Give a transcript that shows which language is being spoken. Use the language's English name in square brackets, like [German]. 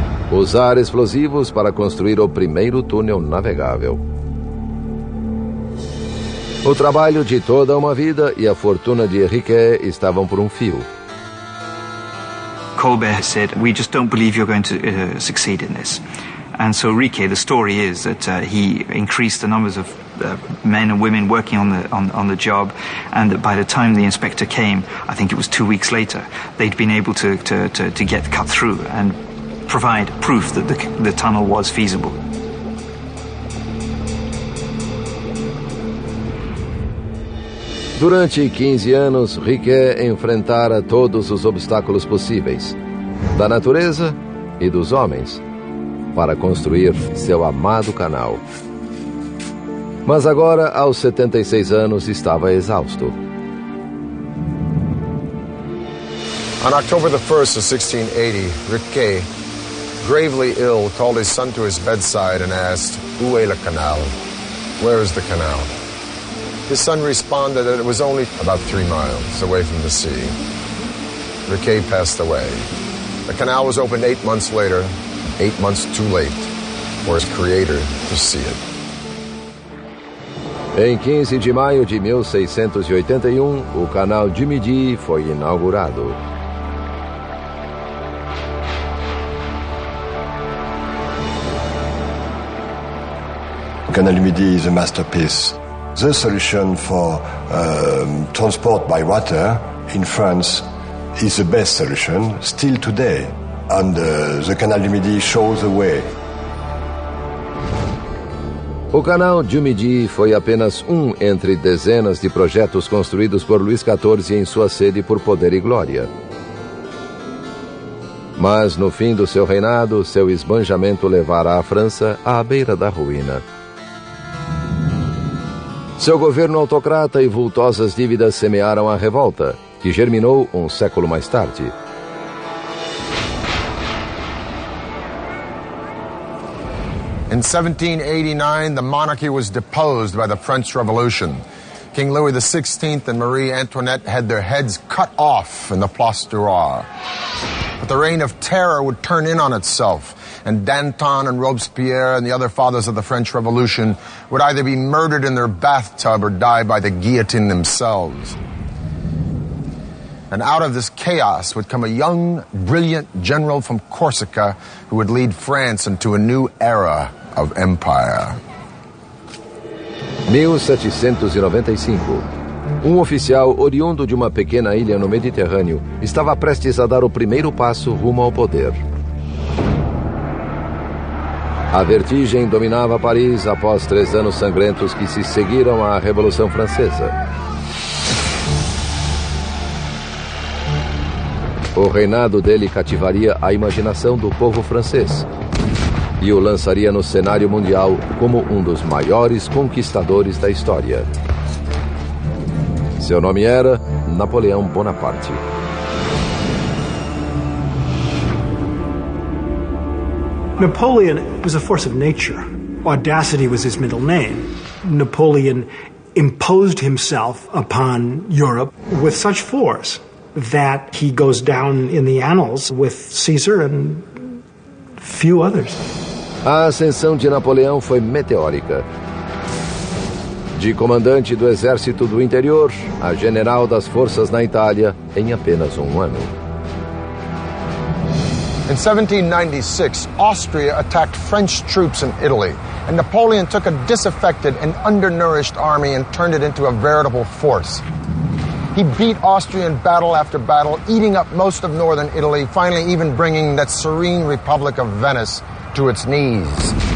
[Portuguese] Usar explosivos para construir o primeiro túnel navegável. O trabalho de toda uma vida e a fortuna de Riquet estavam por um fio. [English] Colbert said, "We just don't believe you're going to succeed in this." And so Riquet, the story is that he increased the numbers of men and women working on the job, and that by the time the inspector came, I think it was 2 weeks later, they'd been able to get cut through and provide proof that the tunnel was feasible. [Portuguese] Durante 15 anos, Riquet enfrentara todos os obstáculos possíveis, da natureza e dos homens, para construir seu amado canal. Mas agora, aos 76 anos, estava exausto. [English] On October the 1st of 1680, Riquet, gravely ill, called his son to his bedside and asked, [French] "Où est le canal?" [English] Where is the canal? His son responded that it was only about 3 miles away from the sea. Riquet passed away. The canal was opened 8 months later, 8 months too late for his creator to see it. [Portuguese] Em 15 de maio de 1681, o Canal du Midi foi inaugurado. [English] Canal du Midi is a masterpiece. The solution for transport by water in France is the best solution still today, and the Canal du Midi shows the way. [Portuguese] O Canal du Midi foi apenas um entre dezenas de projetos construídos por Luís XIV em sua sede por poder e glória. Mas no fim do seu reinado, seu esbanjamento levara a França à beira da ruína. Seu governo autocrata e vultosas dívidas semearam a revolta, que germinou um século mais tarde. [English] In 1789, the monarchy was deposed by the French Revolution. King Louis XVI and Marie Antoinette had their heads cut off in the Place du Roi. But the reign of terror would turn in on itself, and Danton and Robespierre and the other fathers of the French Revolution would either be murdered in their bathtub or die by the guillotine themselves. And out of this chaos would come a young, brilliant general from Corsica who would lead France into a new era of empire. [Portuguese] 1795. Um oficial oriundo de uma pequena ilha no Mediterrâneo estava prestes a dar o primeiro passo rumo ao poder. A vertigem dominava Paris após 3 anos sangrentos que se seguiram à Revolução Francesa. O reinado dele cativaria a imaginação do povo francês e o lançaria no cenário mundial como um dos maiores conquistadores da história. Seu nome era Napoleão Bonaparte. [English] Napoleon was a force of nature. Audacity was his middle name. Napoleon imposed himself upon Europe with such force that he goes down in the annals with Caesar and few others. [Portuguese] A ascensão de Napoleão foi meteórica. De comandante do exército do interior a general das forças na Itália em apenas um ano. [English] In 1796, Austria attacked French troops in Italy, and Napoleon took a disaffected and undernourished army and turned it into a veritable force. He beat Austria in battle after battle, eating up most of northern Italy, finally even bringing that serene Republic of Venice to its knees.